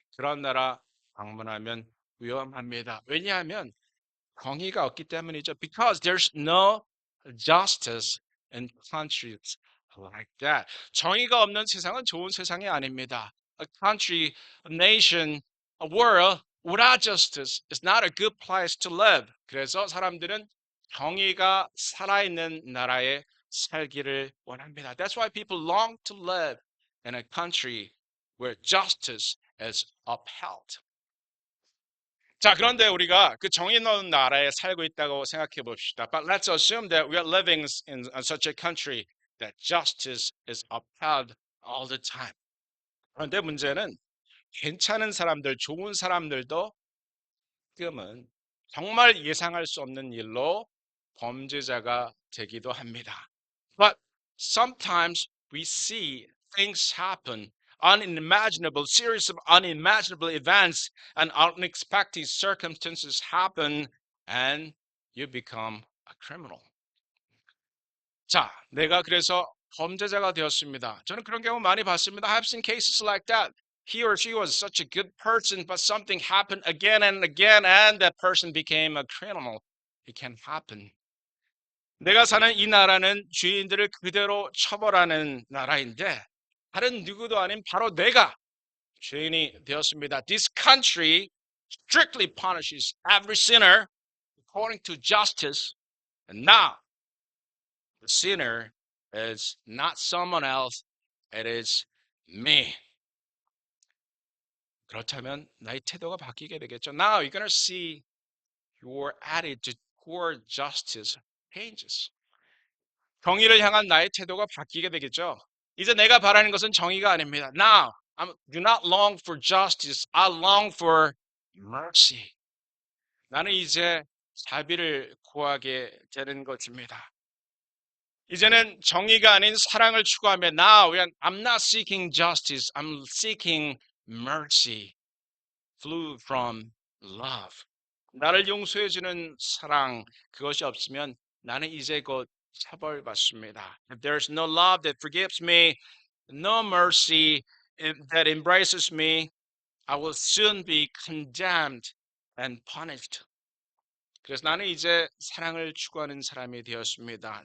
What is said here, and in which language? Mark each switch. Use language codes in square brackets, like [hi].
[ko] 그런 나라 방문하면 위험합니다. 왜냐하면 정의가 없기 때문이죠. [en] Because there's no justice in countries like that. [ko] 정의가 없는 세상은 좋은 세상이 아닙니다. [en] A country, a nation, a world without justice is not a good place to live. [ko] 그래서 사람들은 정의가 살아있는 나라에 살기를 원합니다. [en] That's why people long to live in a country where justice is upheld. [ko] 자, 그런데 우리가 그 정의 있는 나라에 살고 있다고 생각해 봅시다. [en] But let's assume that we are living in such a country that justice is upheld all the time. [ko] 그런데 문제는 괜찮은 사람들, 좋은 사람들도 가끔은 정말 예상할 수 없는 일로 범죄자가 되기도 합니다. [en] But sometimes we see things happen, unimaginable, series of unimaginable events and unexpected circumstances happen, and you become a criminal. [ko] 자, 내가 그래서 범죄자가 되었습니다. 저는 그런 경우 많이 봤습니다. [en] I have seen cases like that. He or she was such a good person, but something happened again and again, and that person became a criminal. It can happen. [ko] 내가 사는 이 나라는 죄인들을 그대로 처벌하는 나라인데, 다른 누구도 아닌 바로 내가 죄인이 되었습니다. [en] This country strictly punishes every sinner according to justice. And now the sinner is not someone else, it is me. [ko] 그렇다면 나의 태도가 바뀌게 되겠죠. [en] Now you're gonna see your attitude toward justice changes. [ko] 정의를 향한 나의 태도가 바뀌게 되겠죠. 이제 내가 바라는 것은 정의가 아닙니다. [en] Now I do not long for justice. I long for mercy. [ko] 나는 이제 자비를 구하게 되는 것입니다. 이제는 정의가 아닌 사랑을 추구하며 [en] now I'm not seeking justice. I'm seeking mercy. Flew from love. [ko] 나를 용서해주는 사랑 그것이 없으면 나는 이제 곧 처벌받습니다. [en] If there's no love that forgives me, no mercy that embraces me, I will soon be condemned and punished. [ko] 그래서 나는 이제 사랑을 추구하는 사람이 되었습니다.